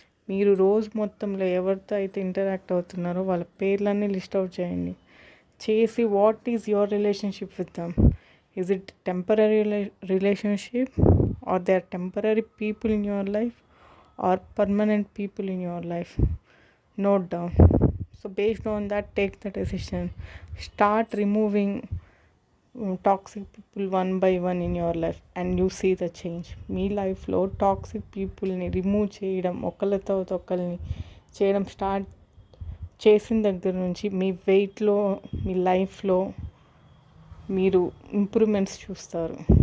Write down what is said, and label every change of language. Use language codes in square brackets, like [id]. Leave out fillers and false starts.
[te] మీరు రోజు మొత్తంలో ఎవరితో అయితే ఇంటరాక్ట్ అవుతున్నారో వాళ్ళ పేర్లన్నీ లిస్ట్ అవుట్ చేయండి. చేసి [en] What is your relationship with them? Is it temporary relationship, or they are temporary people in your life, or permanent people in your life? Note down. So based on that, take the decision. Start removing toxic people one by one in your life and you see the change. [te] మీ లైఫ్లో toxic పీపుల్ని remove చేయడం, ఒకళ్ళతో ఒకళ్ళని చేయడం start చేసిన దగ్గర నుంచి మీ వెయిట్లో, మీ లైఫ్లో మీరు ఇంప్రూవ్మెంట్స్ చూస్తారు.